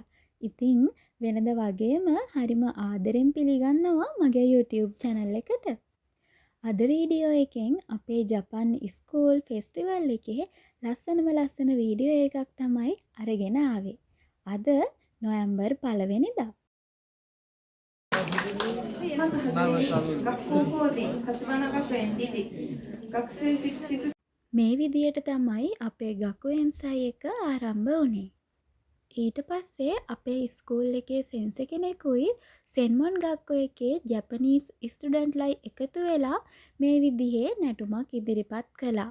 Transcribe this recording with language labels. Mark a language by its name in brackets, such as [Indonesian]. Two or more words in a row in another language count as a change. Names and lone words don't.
[Sinhala] ඉතින් වෙනද වගේම හරිම ආදරෙන් පිළිගන්නවා මගේ YouTube channel එකට. අද වීඩියෝ එකෙන් අපේ ජපන් [English] school festival [Sinhala] එකේ ලස්සන වීඩියෝ එකක් තමයි අරගෙන ආවේ. අද නොවැම්බර් 1 වෙනිදා. [Japanese] まずはじめに学校法人橘学園理事学生実質 [Sinhala] මේ විදියට තමයි අපේ ගකුවෙන්සයි එක ආරම්භ වුණේ. ඊට පස්සේ අපේ ස්කූල් එකේ සෙන්සර් කෙනෙකුයි [Japanese] 専門学校 [Sinhala] එකේ [English] Japanese students [Sinhala] එකතු වෙලා මේ විදිහේ නැටුමක් ඉදිරිපත් කළා.